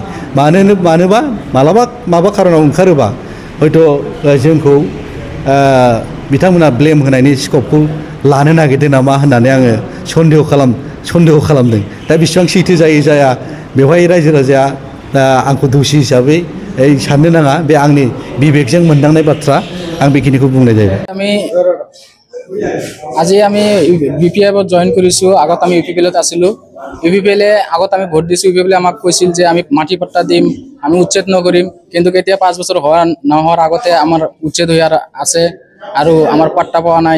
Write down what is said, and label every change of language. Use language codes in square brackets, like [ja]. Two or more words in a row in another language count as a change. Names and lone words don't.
[brx] मानोबा मालाबा माबा खारनाव ओंखारोबा हयथ' जोंखौ बिथांमोना ब्लेम होनायनि स्कपखौ लानो नागिरदों नामा होननानै आङो सन्देह खालामदों। दा बेसेबां सैथो जायो जाया बेवहाय रायजो राजाया आंखौ दोषि हिसाबै साननो नाङा। बे आंनि बिबेकजों मोनदांनाय बाथ्रा, आं बेखिनिखौ बुंनाय जाबाय। [as] আজি আমি বিপিএফত জয়েন কৰিছোঁ। আগত আমি ইউপিপিএলত আছিলোঁ। ইউপিপিএলে আগত আমি ভোট দিছোঁ। ইউপিপিএলে আমাক কৈছিল যে আমি মাটি পট্টা দিম, আমি উচ্ছেদ নকৰিম। কিন্তু কেতিয়া 5 বছৰ নোহোৱাৰ আগতে আমাৰ উচ্ছেদ হৈ আছে আৰু আমাৰ পাট্টা পোৱা নাই।